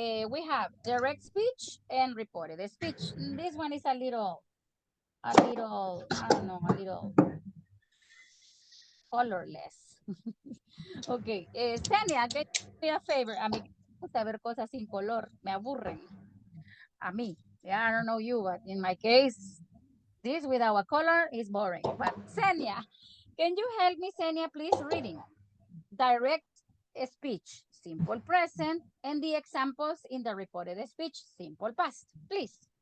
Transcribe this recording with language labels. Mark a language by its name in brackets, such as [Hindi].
[English] We have direct speech and reported speech. This one is a little, I don't know, a little colorless. Okay, Senia, can you do me a favor? [Spanish] A mí me gusta ver cosas sin color, me aburren. A mí. [English] Yeah, I don't know you, but in my case, this without a color is boring. But Senia, can you help me, Senia, please, reading? Direct speech, simple present, and the examples in the reported speech, simple past, please.